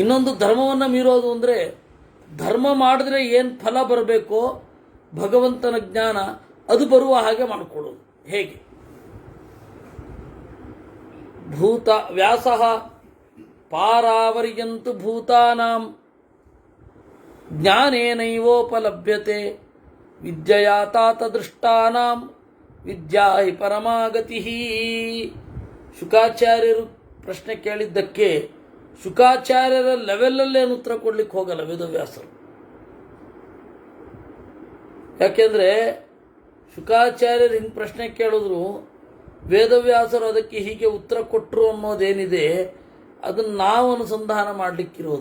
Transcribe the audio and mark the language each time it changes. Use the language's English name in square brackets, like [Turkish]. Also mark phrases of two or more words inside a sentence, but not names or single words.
[Kannada] ಇನ್ನೊಂದು ಧರ್ಮವನ್ನು ಮೀರೋದು ಅಂದರೆ ಧರ್ಮ ಮಾಡಿದ್ರೆ ಏನು ಫಲ ಬರಬೇಕೋ ಭಗವಂತನ ಜ್ಞಾನ ಅದು ಬರುವ ಹಾಗೆ ಮಾಡಿಕೊಡೋದು. [Sanskrit] ಹೇಗೆ? ವ್ಯಾಸಃ ಪಾರಾವರ್ಯಂತು ಭೂತಾನಾಂ ಜ್ಞಾನೇನೈವೋಪಲಭ್ಯತೆ ವಿದ್ಯೆಯಾ ತಾತದೃಷ್ಟಾನಾಂ ವಿದ್ಯಾ ಹಿ ಪರಮಾಗತಿ. [Kannada] ಶುಕಾಚಾರ್ಯರು ಪ್ರಶ್ನೆ ಕೇಳಿದ್ದಕ್ಕೆ ಶುಕಾಚಾರ್ಯರ ಲೆವೆಲಲ್ಲೇನು ಉತ್ತರ ಕೊಡ್ಲಿಕ್ಕೆ ಹೋಗಲ್ಲ ವೇದವ್ಯಾಸರು. ಯಾಕೆಂದರೆ ಶುಕಾಚಾರ್ಯರು ಹಿಂಗೆ ಪ್ರಶ್ನೆ ಕೇಳಿದ್ರು, ವೇದವ್ಯಾಸರು ಅದಕ್ಕೆ ಹೀಗೆ ಉತ್ತರ ಕೊಟ್ಟರು ಅನ್ನೋದೇನಿದೆ ಅದನ್ನು ನಾವು ಅನುಸಂಧಾನ ಮಾಡಲಿಕ್ಕಿರೋದು.